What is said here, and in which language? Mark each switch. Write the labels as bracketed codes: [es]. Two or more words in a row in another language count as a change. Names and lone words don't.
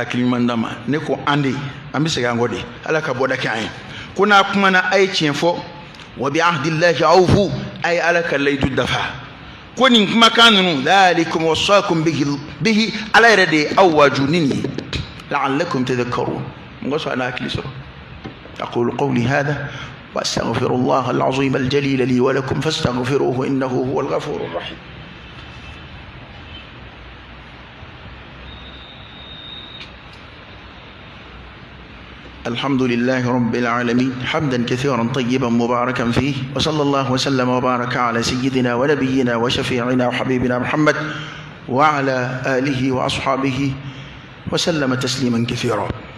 [bm] hakili ɲuman d'an ma ne ko an de an bɛ segin an kɔ de ala ka bɔda kɛ an ye ko n'a kumana a ye tiɲɛ fɔ [ar] وبعهد الله أوفوا [bm] a ye ala ka layidu dafa ko nin kumakan ninnu [ar] ذلكم وصاكم به [bm] ala yɛrɛ de ye aw waaju ni nin ye [ar] لعلكم تذكرون [bm] mɔgɔ sɔrɔ a n'a hakili sɔrɔ [ar] أقول قولي هذا وأستغفر الله العظيم الجليل لي ولكم فاستغفروه إنه هو الغفور الرحيم الحمد لله رب العالمين حمدا كثيرا طيبا مباركا فيه وصلى الله وسلم وبارك على سيدنا ونبينا وشفيعنا وحبيبنا محمد وعلى آله وأصحابه وسلم تسليما كثيرا